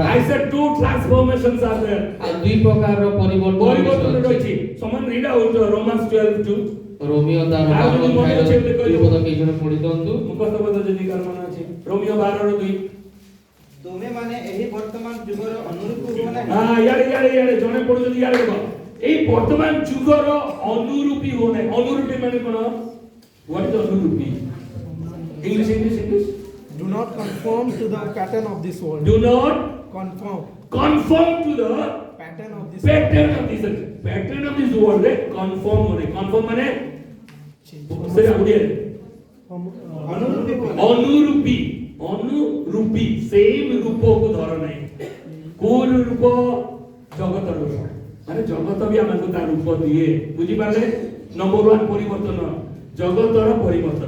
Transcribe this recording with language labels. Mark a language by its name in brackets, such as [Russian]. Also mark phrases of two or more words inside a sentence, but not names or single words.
[English] I said two transformations are there. [Odia] ଆଉ ଦୁଇ ପ୍ରକାରର ପରିବର୍ତ୍ତନ ରହିଛି। [English] Someone read out Romans 12:2. [Odia] ରୋମିଓ ତାର ଆଉ ଯଦି ମନେ ଅଛି ବୋଲି କହିଲେ। ପଦ କେହି ଜଣ ପଢି ଦିଅନ୍ତୁ। ମୁଖସ୍ଥ ପଦ ଯଦି କାହାର ମନେ ଅଛି ରୋମିଓ 12:2। ତୁମେ ମାନେ ଏହି ବର୍ତ୍ତମାନ ଯୁଗର ଅନୁରୂପ ହୁଅ ନାହିଁ। ଇଆଡେ ଜଣେ ପଢୁଛନ୍ତି ଇଆଡେ ଦେଖ। ଏଇ ବର୍ତ୍ତମାନ ଯୁଗର ଅନୁରୂପୀ ହୁଅ ନାହିଁ। ଅନୁରୂପୀ ମାନେ କଣ? [English] What is ଅନୁରୂପୀ? English. Do not conform to the pattern of this world. Do not Conform to the pattern of this pattern of this world. Pattern of this world रे conform होने। [Odia] Conform माने ସେଟା ଓଡ଼ିଆରେ ଅନୁରୂପୀ ହୁଅ ନାହିଁ। ଅନୁରୂପୀ ସେମ୍ ରୂପକୁ ଧର ନାହିଁ। କୋଉ ରୂପ? ଜଗତର ରୂପ। ମାନେ ଜଗତ ବି ଆମକୁ ତା ରୂପ ଦିଏ। ବୁଝି ପାରିଲେ? ନମ୍ବର 1 ପରିବର୍ତ୍ତନ ଜଗତର ପରିବର୍ତ୍ତନ।